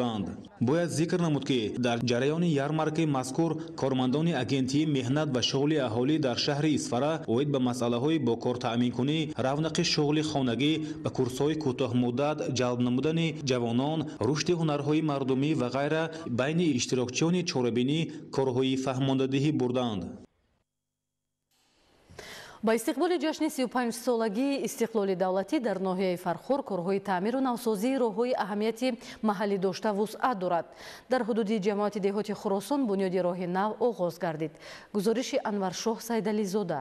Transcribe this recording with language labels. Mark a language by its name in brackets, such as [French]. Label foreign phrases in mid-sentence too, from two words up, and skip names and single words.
[Tajik] бояд зикр намуд ки дар ҷараёни ярмаркаи мазкур кормандони агентии меҳнат ва шуғли аҳолӣ дар шаҳри Исфара оид ба масъалаҳои бо кортаъминкунӣ, равнақи шуғли хонагӣ ва курсҳои кӯтоҳмуддат ҷалб намудани ҷавонон, рушди ҳунарҳои мардумӣ ва ғайра байни иштирокчиёни чорабинӣ корҳои фаҳмондадиҳӣ бурданд. با استقبال جشن 35 سالگی استقلال دولتی در ناحیه فرخور کارهای تعمیر و نوسازی راههای اهمیتی محلی داشته وسعت دارد. در حدود جماعت دهات خراسان بنیاد راه نو آغاز گردید. گزارش انورشاه سیدعلی زاده.